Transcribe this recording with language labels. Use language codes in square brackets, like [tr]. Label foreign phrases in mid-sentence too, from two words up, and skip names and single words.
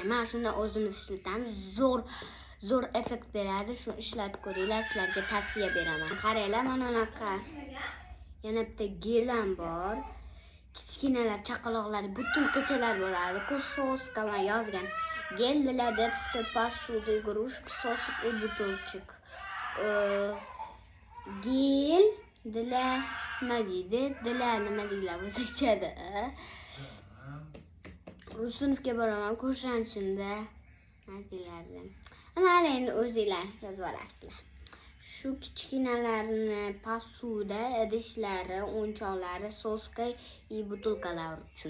[uz] Mana shunda o'zimiz ishlatamiz. Zo'r effekt beradi. Shuni ishlatib ko'ringlar, sizlarga tavsiya beraman. Qaranglar, mana bunaqa. Yana bitta gel ham bor. Kichkinalar, chaqaloqlar, butilkachalar bo'ladi. Soska bilan yozgan. [ru] Gel для детской посуды, игрушек, сосок и бутылочек. [uz] Gel для nima deydilar o'zbekchada. Bu sinfga boraman, ko'rshanishimda nima deyiladi. Mana endi o'zingizlar yozib olasizlar. Shu kichkinalarni posuda, idishlari, o'yinchoqlari, soska va butulkalar uchun.